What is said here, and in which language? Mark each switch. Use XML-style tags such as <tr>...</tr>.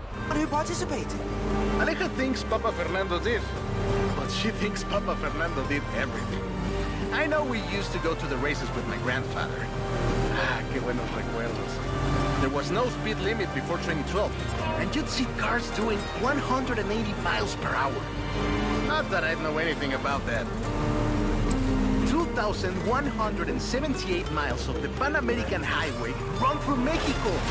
<en>Who participated? Aleja thinks Papa Fernando did, but she thinks Papa Fernando did everything. I know we used to go to the races with my grandfather.</en> <es>Ah, qué buenos recuerdos.</es> <en>There was no speed limit before 2012, and you'd see cars doing 180 miles per hour. Not that I know anything about that. 2,178 miles of the Pan American Highway run through Mexico.</en>